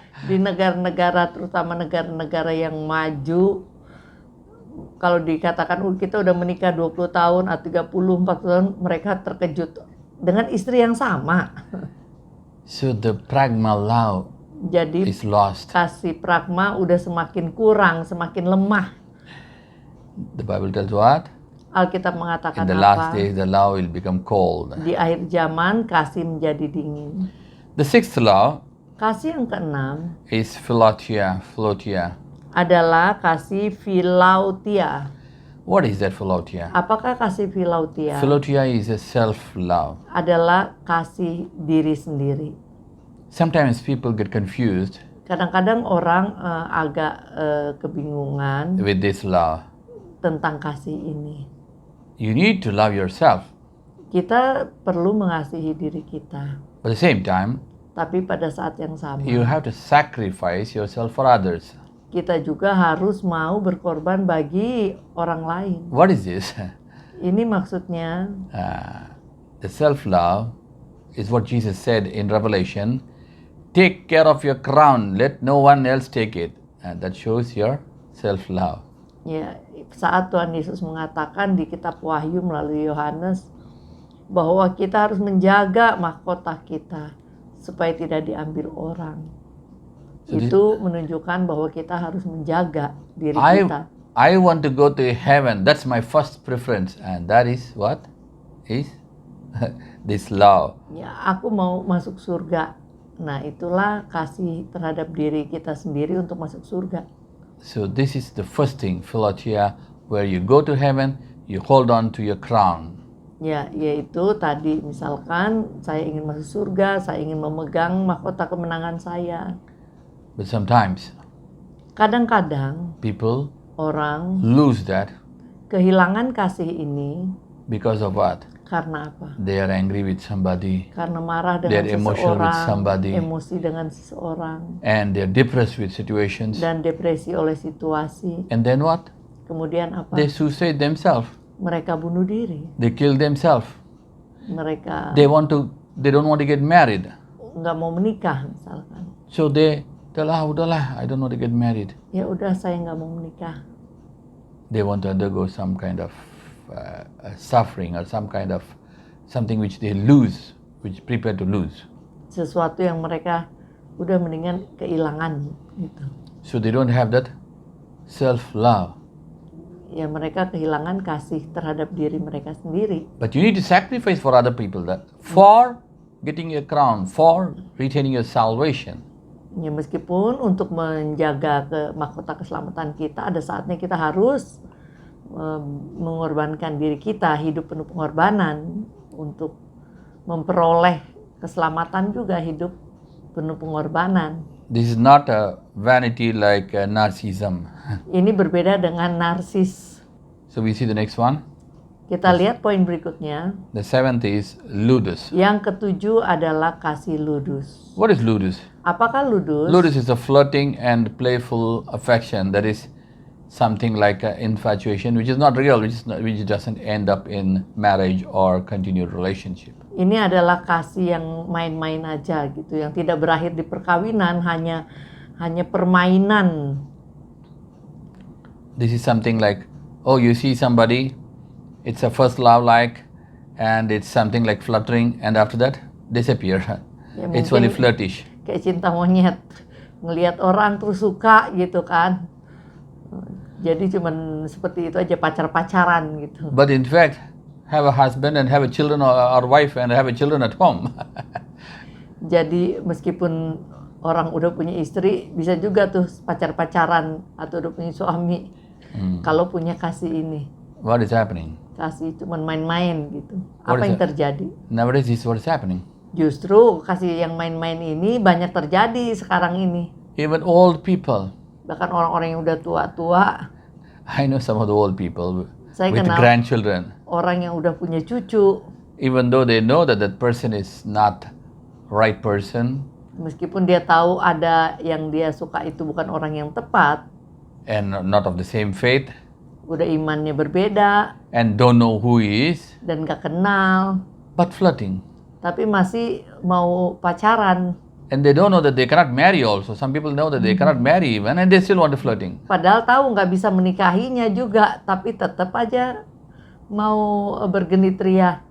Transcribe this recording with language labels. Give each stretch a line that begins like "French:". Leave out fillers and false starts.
Indonesian: Di negara-negara, terutama negara-negara yang maju, kalau dikatakan kita udah menikah 20 tahun atau 30, 40 tahun, mereka terkejut dengan istri yang sama.
English: So the pragma love
Indonesian: Jadi
English: is lost.
Indonesian: kasih pragma udah semakin kurang, semakin lemah.
English: The Bible tells what?
Indonesian: Alkitab
English: In
Indonesian: mengatakan
English: the
Indonesian: apa?
English: last days, the love will become cold.
Indonesian: Di akhir zaman kasih menjadi dingin.
English: The sixth love
Indonesian: Kasih yang keenam
English: is philotia. Philotia.
Indonesian: adalah kasih philautia.
English: What is that philotia?
Indonesian: Apakah kasih philautia?
English: Philotia is a self-love.
Indonesian: Adalah kasih diri sendiri.
English: Sometimes people get confused
Indonesian: Kadang-kadang orang agak kebingungan
English: with this love.
Indonesian: tentang kasih ini.
English: You need to love yourself.
Indonesian: Kita perlu mengasihi diri kita,
English: But at the same time,
Indonesian: tapi pada saat yang sama
English: you have to sacrifice yourself for others.
Indonesian: kita juga harus mau berkorban bagi orang lain.
English: What is this?
Indonesian: Ini maksudnya
English: The self-love is what Jesus said in Revelation. Take care of your crown, let no one else take it. And that shows your self-love.
Indonesian: ya, saat Tuhan Yesus mengatakan di kitab Wahyu melalui Yohanes bahwa kita harus menjaga mahkota kita supaya tidak diambil orang.
English: So
Indonesian: Itu menunjukkan bahwa kita harus menjaga diri kita.
English: I want to go to heaven. That's my first preference. And that is what? Is this love.
Indonesian: Ya, aku mau masuk surga. Nah, itulah kasih terhadap diri kita sendiri untuk masuk surga.
English: So this is the first thing, philotia, where you go to heaven, you hold on to your crown.
Indonesian: Ya, yaitu tadi misalkan saya ingin masuk surga, saya ingin memegang mahkota kemenangan saya.
English: But sometimes
Indonesian: Kadang-kadang
English: people
Indonesian: orang
English: lose that
Indonesian: kehilangan kasih ini
English: because of what?
Indonesian: karena apa?
English: They are angry with somebody
Indonesian: Karena marah
English: They're
Indonesian: dengan
English: emotional with
Indonesian: seseorang,
English: somebody.
Indonesian: emosi dengan seseorang,
English: and they're depressed with situations.
Indonesian: dan depresi oleh situasi.
English: And then what?
Indonesian: Kemudian apa?
English: They suicide themselves.
Indonesian: Mereka bunuh diri.
English: They kill themselves.
Indonesian: Mereka
English: They don't want to get married.
Indonesian: nggak mau menikah misalkan.
English: So they tell,
Indonesian: udahlah,
English: I don't want to get married.
Indonesian: Ya udah, saya nggak mau menikah.
English: They want to undergo some kind of suffering or some kind of something which they lose, which prepare to lose.
Indonesian: Sesuatu yang mereka udah mendingan kehilangan gitu.
English: So they don't have that self-love.
Indonesian: Ya mereka kehilangan kasih terhadap diri mereka sendiri.
English: But you need to sacrifice for other people that for getting a crown, for retaining your salvation.
Indonesian: Ya meskipun untuk menjaga mahkota keselamatan kita, ada saatnya kita harus mengorbankan diri kita, hidup penuh pengorbanan untuk memperoleh keselamatan juga, hidup penuh pengorbanan.
English: This is not a vanity like narcissism.
Indonesian: Ini berbeda dengan narsis.
English: So we see the next one.
Indonesian: Kita lihat poin berikutnya.
English: The seventh is ludus.
Indonesian: Yang ketujuh adalah kasih ludus.
English: What is ludus?
Indonesian: Apakah ludus?
English: Ludus is a flirting and playful affection that is something like infatuation, which is not real, which doesn't end up in marriage or continued relationship.
Indonesian: Ini adalah kasih yang main-main aja gitu, yang tidak berakhir di perkawinan, hanya permainan.
English: This is something like, oh, you see somebody, it's a first love like, and it's something like fluttering, and after that disappear.
Indonesian: Ya,
English: It's only flirtish.
Indonesian: kayak cinta monyet, ngelihat orang terus suka gitu kan. Jadi cuman seperti itu aja, pacar-pacaran gitu.
English: But in fact, have a husband and have a children or wife and have a children at home.
Indonesian: Jadi meskipun orang udah punya istri, bisa juga tuh pacar-pacaran atau udah punya suami. Kalau punya kasih ini,
English: What is happening?
Indonesian: kasih cuman main-main gitu.
English: What
Indonesian: Apa
English: is
Indonesian: yang terjadi?
English: Nowadays, this is what is happening.
Indonesian: Justru kasih yang main-main ini banyak terjadi sekarang ini.
English: Even old people.
Indonesian: Bahkan orang-orang yang udah tua-tua,
English: I know some of the old people
Indonesian: Saya
English: with
Indonesian: kenal
English: grandchildren.
Indonesian: orang yang udah punya cucu,
English: Even though they know that that person is not right person
Indonesian: meskipun dia tahu ada yang dia suka itu bukan orang yang tepat,
English: and not of the same faith
Indonesian: udah imannya berbeda
English: and don't know who he is,
Indonesian: dan gak kenal,
English: but flirting.
Indonesian: tapi masih mau pacaran.
English: And they don't know that they cannot marry also. Some people know that they cannot marry even and they still want to flirting.
Indonesian: Padahal tahu nggak bisa menikahinya juga, tapi tetap aja mau bergenit ria.